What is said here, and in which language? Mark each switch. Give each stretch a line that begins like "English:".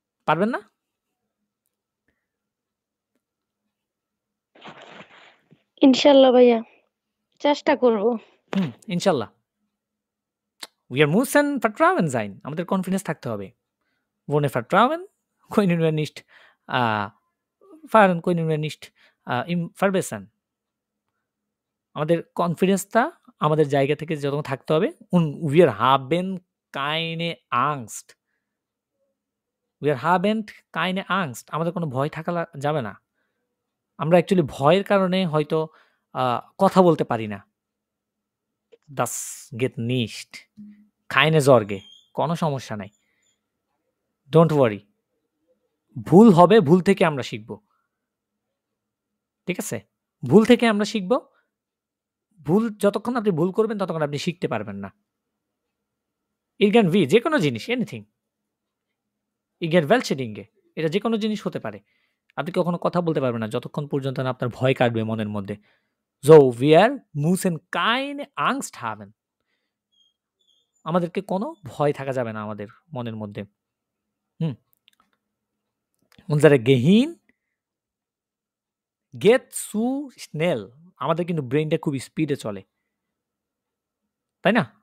Bangla: পারবেন না? ইনশাআল্লাহ ভাইয়া, চেষ্টা করব। ইনশাআল্লাহ।
German: Wir müssen Vertrauen sein,
Bangla: আমাদের কনফিডেন্স থাকতে হবে।
German: Ohne Vertrauen können wir nicht können wir nicht verbessern.
Bangla: আমাদের কনফিডেন্সটা আমাদের জায়গা থেকে যখন থাকতে হবে।
German: und wir haben keine Angst. Wir haben keine Angst.
Bangla: আমাদের কোনো ভয় থাকা যাবে না। আমরা অ্যাকচুয়ালি ভয়ের কারণে হয়তো কথা বলতে পারি না।
German: Das geht nicht. Keine Sorge,
Bangla: কোনো সমস্যা নাই।
English: Don't worry.
Bangla: ভুল হবে, ভুল থেকে আমরা শিখব। ঠিক আছে? ভুল থেকে আমরা শিখব। যতক্ষণ আপনি ভুল করবেন ততক্ষণ আপনি শিখতে পারবেন না। যে কোনো জিনিস, এনিথিং।
German: welche Dinge,
Bangla: এটা যে কোনো জিনিস হতে পারে। আপনি কখনো কথা বলতে পারবেন না যতক্ষণ পর্যন্ত না আপনার ভয় কাটবে মনের মধ্যে।
German: So wir müssen keine Angst haben.
Bangla: আমাদেরকে কোনো ভয় থাকা যাবে না আমাদের মনের মধ্যে।
German: Unser Gehirn geht zu schnell.
Bangla: আমাদের কিন্তু ব্রেইনটা খুব স্পিডে চলে, তাই না?